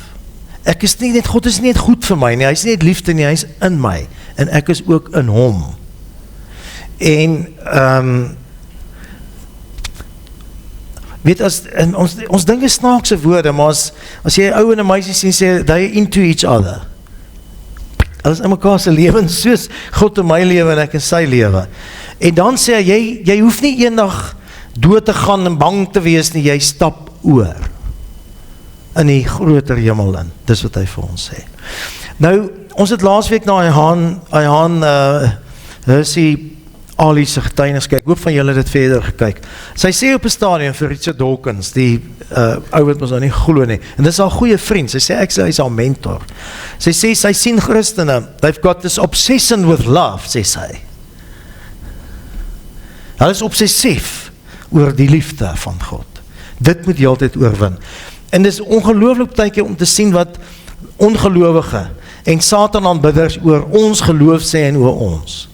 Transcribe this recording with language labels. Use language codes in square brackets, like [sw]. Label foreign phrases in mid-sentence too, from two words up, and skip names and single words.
[af] God is nie net goed vir my nie, hy is nie net liefde nie, hy is in my, en ek is ook in hom. En, weet, ons dink is snaakse woorde, maar as jy ou en 'n meisie sien, sê, [en] they into each other. [af] Hulle is in mekaar se lewens, soos God in my lewe en ek in sy lewe. En dan sê hy, jy hoef nie eendag dood te gaan en bang te wees nie, jy stap oor in die groter hemel in. Dis wat hy vir ons sê. Nou, ons het laasweek na Ayhan Hersey Ali se getuienis kyk, hoop van julle het verder gekyk. Sy sê op 'n stadium vir Richard Dawkins, die ou wat ons nou nie glo nie, en dis haar goeie vriend, sy sê hy is haar mentor. Sy sê, sy sien Christene, [en] they've got this obsession with love, [af] sê sy. Hulle is obsessief oor die liefde van God. Dit moet jy altyd oorwin. En dis ongelooflik tydjie om te sien wat ongelowige en Satan-aanbidders oor ons geloof sê en oor ons.